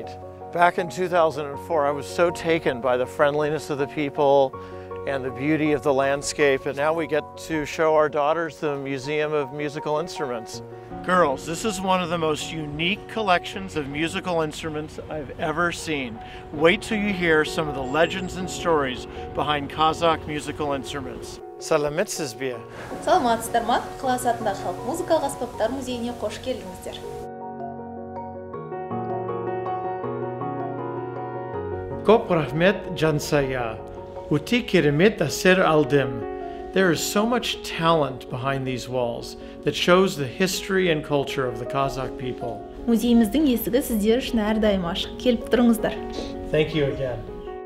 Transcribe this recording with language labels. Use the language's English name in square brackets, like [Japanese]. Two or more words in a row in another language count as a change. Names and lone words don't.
[English] Back in 2004, I was so taken by the friendliness of the people and the beauty of the landscape, and now we get to show our daughters the Museum of Musical Instruments. Girls, this is one of the most unique collections of musical instruments I've ever seen. Wait till you hear some of the legends and stories behind Kazakh musical instruments. [Kazakh] Salametsiz bie. Саламатсыздар ма? Ыхласа атындағы халық музыкалық аспаптар музейіне қош келдіңіздер. Көп рахмет Жансая. Ути керемет әсер алдым. [English] There is so much talent behind these walls that shows the history and culture of the Kazakh people. [Kazakh] Музейіміздің есігі сіздер үшін әрдайым ашық. Келіп тұрыңыздар. [English] Thank you again.